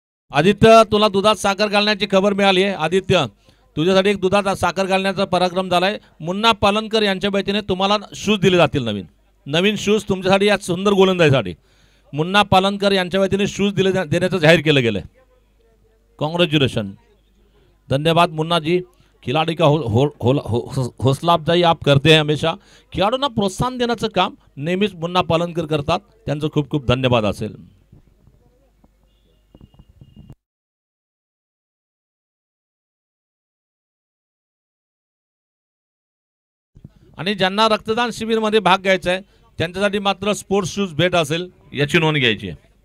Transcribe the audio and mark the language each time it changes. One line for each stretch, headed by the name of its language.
Marathi: आदित्य तुला दुधात साखर घालण्याची खबर मिळाली आहे. आदित्य तुझ्यासाठी एक दुधात साखर घालण्याचा पराक्रम झालाय. मुन्ना पालनकर यांच्या वतीने तुम्हाला शूज दिले जातील. नवीन शूज तुमच्यासाठी या सुंदर गोलंदाजीसाठी मुन्ना पालनकर यांच्या वतीने शूज देण्याचं जाहीर केलं गेलं. कॉंग्रॅच्युलेशन. धन्यवाद मुन्ना जी.
Hindi: खिलाड़ी का हौसला अफजाई आप करते हैं हमेशा.
Marathi: खिलाडूंना प्रोत्साहन देण्याचं काम नेहमीच मुन्ना पालनकर करतात. त्यांचं खूप खूप धन्यवाद असेल. आणि ज्यांना रक्तदान शिबिरमध्ये भाग घ्यायचा आहे त्यांच्यासाठी मात्र स्पोर्ट्स शूज भेट असेल याची नोंद घ्यायची आहे.